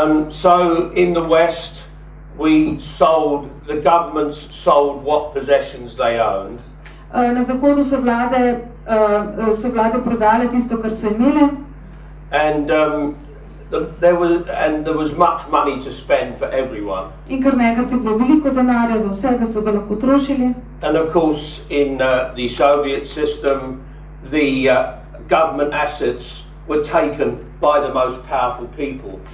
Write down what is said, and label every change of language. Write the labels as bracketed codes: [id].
[en] So in the West, the governments sold what possessions they owned. [sl] Na Zahodu so vlade prodale tisto, kar so imele. [en] And there was much money to spend for everyone. [sl] In kar nekrat je bilo veliko denarja za vse, da so ga lahko trošili. [en] And of course, in the Soviet system, the government assets were taken by the most powerful people.